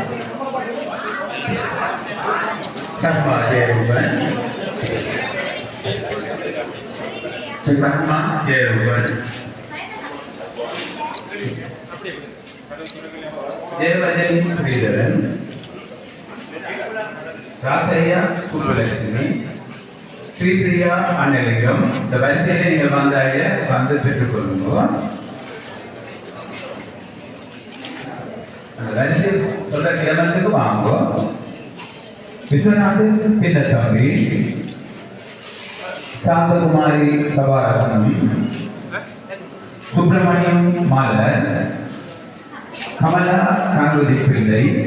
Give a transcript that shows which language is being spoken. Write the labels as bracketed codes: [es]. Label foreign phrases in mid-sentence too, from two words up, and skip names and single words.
[ta] Sakma Jeruban Sakma Jeruban Jevajani Sridharan Rasaya Subbulakshmi Sripriya Annalingam இந்த வரிசையில நீங்கள் வந்து பெற்றுக்கொள்ளுங்க. அந்த வரிசை சொல்ற கிளம்பத்துக்கு வாங்க. விஸ்வநாதன் சின்னத்தம்பி, சாந்தகுமாரி சபாரத்னம், சுப்பிரமணியம் மாலர், கமலா கணபதி பிள்ளை,